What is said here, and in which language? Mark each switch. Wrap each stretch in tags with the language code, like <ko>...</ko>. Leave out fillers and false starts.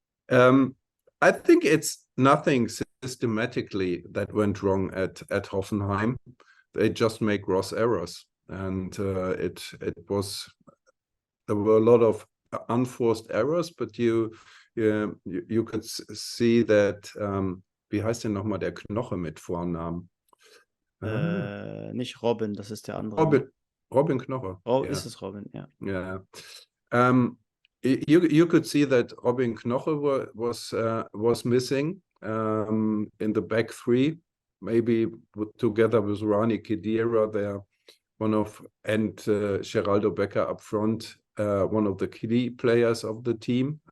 <en>I think it's nothing systematically that went wrong at Hoffenheim. They just make gross errors, and there were a lot of unforced errors, but you could see that.</en> <de>Wie heißt denn nochmal der Knoche mit Vornamen? Nicht Robin, das ist der andere. Robin Knoche.</de> <en>Oh, yeah.</en> <de>Ist es Robin?</de> <en>Yeah. Yeah. You could see that Robin Knoche was missing in the back three, maybe together with Rani Khedira there, and Geraldo Becker up front, one of the key players of the team.</en>